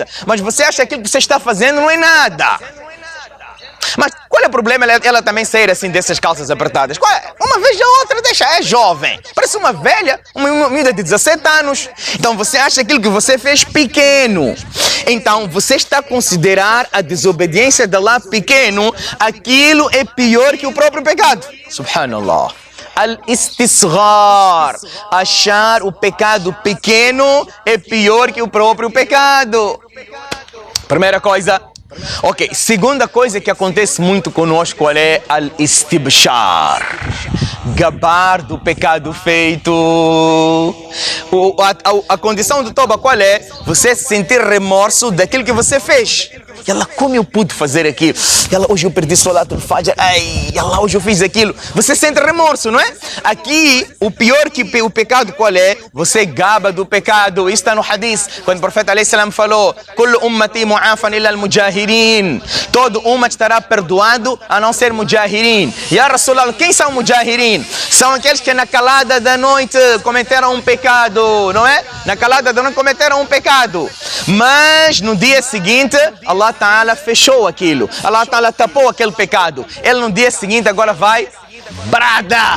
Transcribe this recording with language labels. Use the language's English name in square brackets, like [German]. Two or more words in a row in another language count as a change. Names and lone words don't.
[Portuguese] Mas você acha que aquilo que você está fazendo não é nada. Mas qual é o problema ela também sair assim dessas calças apertadas? Uma vez a outra deixa, é jovem. Parece uma velha, uma menina de 17 anos. Então você acha aquilo que você fez pequeno. Então você está a considerar a desobediência de Allah pequeno. Aquilo é pior que o próprio pecado. Subhanallah. Al-istisghar. Achar o pecado pequeno é pior que o próprio pecado. Primeira coisa. Ok, segunda coisa que acontece muito conosco, qual é? Al-istibshar. Gabar do pecado feito. A condição do toba qual é? Você sentir remorso daquilo que você fez. E ela, como eu pude fazer aquilo? E ela, hoje eu perdi [Arabic] صلاة الفجر. [Portuguese] Ela, hoje eu fiz aquilo. Você sente remorso, não é? Aqui, o pior que o pecado qual é? Você gaba do pecado. Isso está no hadith. Quando o profeta [Arabic] عليه السلام [Portuguese] falou: [Arabic] كل أمتي معافى إلا المجاهرين. [Portuguese] Todo ummat estará perdoado a não ser mujahirin. [Arabic] يا رسول الله, [Portuguese] quem são mujahirin? São aqueles que na calada da noite cometeram um pecado, não é? Na calada da noite cometeram um pecado. Mas no dia seguinte, [Arabic] الله تعالى [Portuguese] fechou aquilo. [Arabic] الله تعالى [Portuguese] tapou aquele pecado. Ele no dia seguinte agora vai brada.